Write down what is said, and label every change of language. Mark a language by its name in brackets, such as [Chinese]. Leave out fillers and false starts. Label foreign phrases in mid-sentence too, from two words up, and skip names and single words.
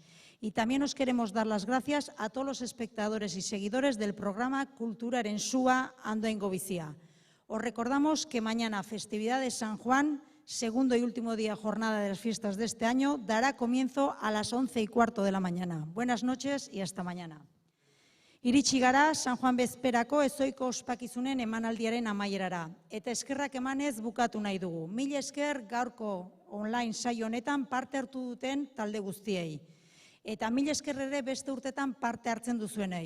[Spanish] Y también os queremos dar las gracias a todos los espectadores y seguidores del programa Kultura Erensua Andoaingo Bizia. Os recordamos que mañana, festividad de San Juan, segundo y último día jornada de las fiestas de este año, dará comienzo a las 11:15 de la mañana. Buenas noches y hasta mañana. [Basque] Iritsi gara San Juan bezperako ezoiko ospakizunen emanaldiaren amaierara. Eta eskerrak emanez bukatu nahi dugu. Mil esker gaurko online saio honetan parte hartu duten talde guztiei. Eta mil esker ere beste urtetan parte hartzen duzuenei.